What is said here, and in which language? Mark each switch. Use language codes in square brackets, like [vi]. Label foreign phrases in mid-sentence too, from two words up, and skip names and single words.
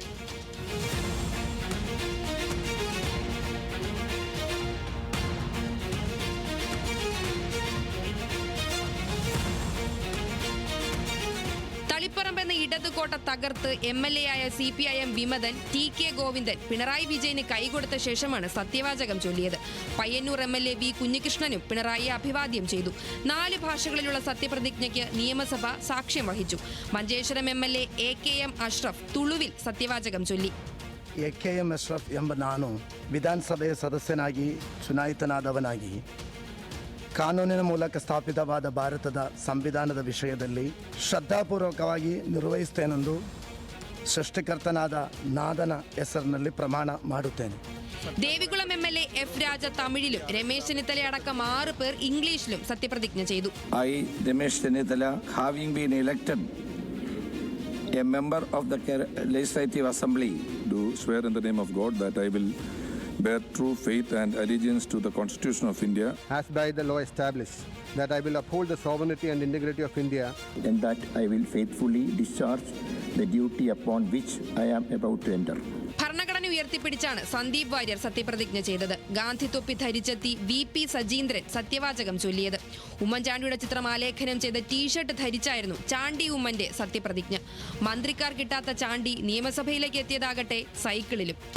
[ml] തളിപ്പറമ്പെന്ന ഇടതുകോട്ട തകർത്ത് MLA ആയ CPIM വിമതൻ TK ഗോവിന്ദൻ പിണറായി വിജയന് കൈകൊടുത്ത ശേഷമാണ് സത്യവാചകം ചൊല്ലിയത്. പയ്യന്നൂർ MLA V. കുഞ്ഞികൃഷ്ണനും പിണറായിയെ അഭിവാദ്യം ചെയ്തു. 4 ഭാഷകളിലുള്ള സത്യപ്രതിജ്ഞയ്ക്ക് നിയമസഭ സാക്ഷ്യം വഹിച്ചു. മഞ്ചേശ്വരം MLA AKM ಅಶ್ರಫ್ തുളുവിൽ സത്യവാചകം ചൊല്ലി. [kn] AKM ಅಶ್ರಫ್ ಎಂಬ ನಾನು ವಿಧಾನಸಭೆಯ ಸದಸ್ಯನಾಗಿ ಚುನಾಯಿತನಾದವನಾಗಿ ಕಾನೂನಿನ ಮೂಲಕ ಸ್ಥಾಪಿತವಾದ ಭಾರತದ ಸಂವಿಧಾನದ ವಿಷಯದಲ್ಲಿ ಶ್ರದ್ಧಾಪೂರ್ವಕವಾಗಿ ನಿರ್ವಹಿಸುತ್ತೇನೆಂದು ಸೃಷ್ಟಿಕರ್ತನಾದ ನಾದನ ಹೆಸರಿನಲ್ಲಿ ಪ್ರಮಾಣ ಮಾಡುತ್ತೇನೆ. [ml] ദേവികുളം MLA F. രാജ തമിഴിലും രമേശ് ചെന്നിത്തല അടക്കം 6 പേർ ഇംഗ്ലീഷിലും സത്യപ്രതിജ്ഞ ചെയ്തു. [en] I, Ramesh Chennithala, having been elected a member of the Legislative Assembly, do swear in the name of God that I will bear true faith and allegiance to the Constitution of India, as by the law established, that I will uphold the sovereignty and integrity of India, and that I will faithfully discharge the duty upon which I am about to enter. [ml] ഭരണഘടന ഉയർത്തിപ്പിടിച്ചാണ് സന്ദീപ് വാര്യർ സത്യപ്രതിജ്ഞ ചെയ്തത്. ഗാന്ധി തൊപ്പി ധരിച്ചെത്തി VP സജീന്ദ്രൻ സത്യവാചകം ചൊല്ലിയത്. ഉമ്മൻചാണ്ടിയുടെ ചിത്രം ആലേഖനം ചെയ്ത ടീഷർട്ട് ധരിച്ചായിരുന്നു ചാണ്ടി ഉമ്മന്റെ സത്യപ്രതിജ്ഞ. മന്ത്രിക്കാർ കിട്ടാത്ത ചാണ്ടി നിയമസഭയിലേക്ക് എത്തിയതാകട്ടെ സൈക്കിളിലും.